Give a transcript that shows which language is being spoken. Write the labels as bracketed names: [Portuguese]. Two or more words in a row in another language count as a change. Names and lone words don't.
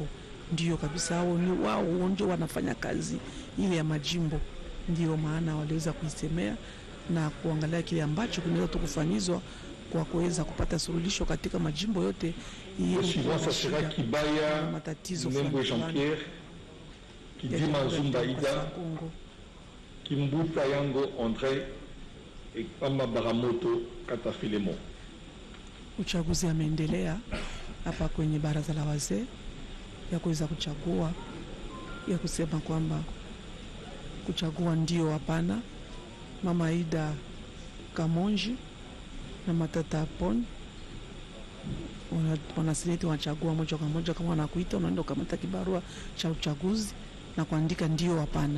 [Swahili] Ndio kabisa hao ni wao ndio wanafanya kazi ile ya majimbo. Ndio maana waliweza kuisemea na kuangalia kile ambacho kinaweza kufanyizwa kwa kuweza kupata suluhisho katika majimbo yote. [French] Suivant sera Kibaya, Nembo Jean-Pierre, Kidima Zumba Ida, Kimbuta Yango André et Pama Baramoto Katafilemo. [Swahili] Uchaguzi ameendelea hapa kwenye baraza la wazee ya kuweza kuchagua, ya kusema kwamba kuchagua ndio hapana. Mama Ida Kamonji na Matata Pon wanaseneti wanachagua moja kwa moja, kama wanakuita unaenda ukamata kibarua cha uchaguzi na kuandika ndio hapana.